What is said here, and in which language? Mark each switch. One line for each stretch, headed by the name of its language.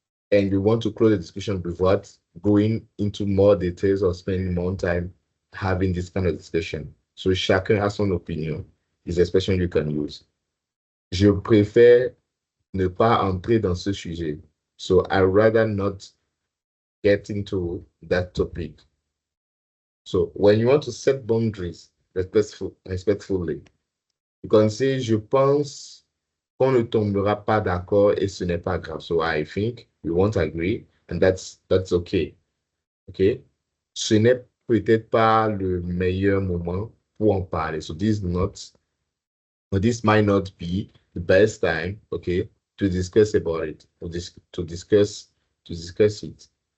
English: And you want to close the discussion without going into more details or spending more time having this kind of discussion. So
French: chacun a son opinion
English: is the expression you can use.
French: Je préfère ne pas entrer dans ce sujet.
English: So I rather not get into that topic. So when you want to set boundaries respectfully, you can say,
French: je pense qu'on ne tombera pas d'accord et ce n'est pas grave.
English: So I think we won't agree and that's okay. Okay?
French: Ce n'est peut-être pas le meilleur moment pour en parler.
English: So this might not be the best time, okay, to discuss about it, to discuss it.